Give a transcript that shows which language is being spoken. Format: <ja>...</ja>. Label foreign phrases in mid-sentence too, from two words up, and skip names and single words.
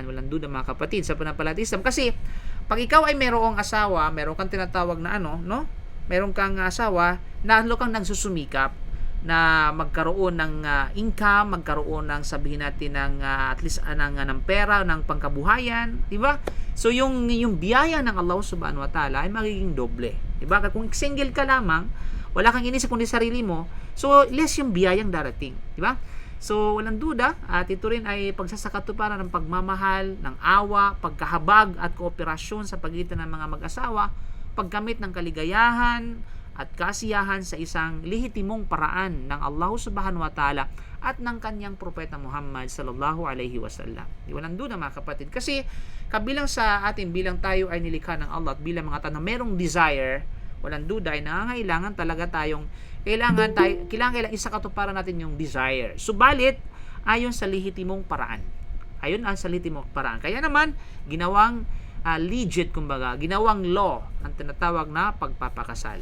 <tl>Walang duda mga kapatid sa panampalatayang Islam. Kasi pag ikaw ay merong asawa, meron kang tinatawag na meron kang asawa, na kang nagsusumikap na magkaroon ng income, magkaroon ng sabihin natin ng</tl> <en>at least</en> <tl>ng pera, ng pangkabuhayan, di ba? So yung biyaya ng</tl> <ar>الله سبحانه وتعالى</ar> <tl>ay magiging doble. Di ba? Kung single ka lamang, wala kang inisip kundi sarili mo, so less yung biyayang darating, di ba? So, walang duda at ito rin ay pagsasakatuparan ng pagmamahal, ng awa, pagkahabag at kooperasyon sa pagitan ng mga mag-asawa, paggamit ng kaligayahan at kasiyahan sa isang lehitimong paraan ng</tl> <ar>الله سبحانه وتعالى</ar> <tl>at ng kanyang propeta Muhammad</tl> <ar>صلى الله عليه وسلم.</ar> <tl>Walang duda mga kapatid. Kasi kabilang sa atin bilang tayo ay nilikha ng Allah at bilang mga tao na merong desire, walang duda ay nangangailangan talaga tayong kailangan isakatuparan natin yung desire. Subalit, ayon sa lehitimong paraan. Kaya naman, ginawang legit, kumbaga, ginawang law ang tinatawag na pagpapakasal.</tl>